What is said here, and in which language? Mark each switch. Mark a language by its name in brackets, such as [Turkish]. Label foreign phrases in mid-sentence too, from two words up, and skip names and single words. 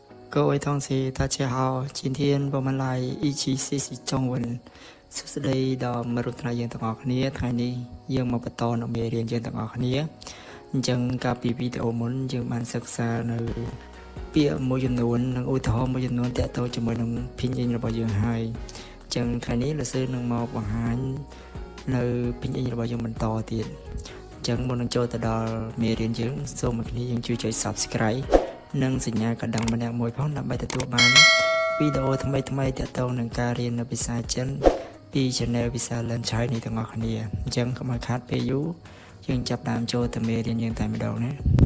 [Chinese] 各位同学，大家好，今天我们来一起学习中文。 [Khmer] សួស្តីដល់មិត្តរួមថ្នាក់យើងទាំងអស់គ្នាថ្ងៃនេះយើងមកបន្តនៅមេរៀនយើងទាំងអស់គ្នាអញ្ចឹងកាលពីវីដេអូមុនយើងបានសិក្សានៅ ពាក្យមួយចំនួននិងឧទាហរណ៍មួយចំនួនទាក់ទងជាមួយនឹងភាសារបស់យើងហើយអញ្ចឹងថ្ងៃនេះលោកសិស្សនឹងមកបង្ហាញនៅភាសារបស់យើងបន្តទៀតអញ្ចឹងមុននឹងចូលទៅដល់មេរៀនយើងសូមអ្នកគ្នាយើងជួយចុច Subscribe និងសញ្ញាកណ្ដឹងម្នាក់មួយផងដើម្បីទទួលបានវីដេអូថ្មីៗទាក់ទងនឹងការរៀននៅភាសាចិនពី Channel ភាសា Learn Chinese ទាំងអស់គ្នាអញ្ចឹងកុំឲ្យខាតពេលយូរយើងចាប់តាមចូលទៅមេរៀនយើងតែម្ដងណា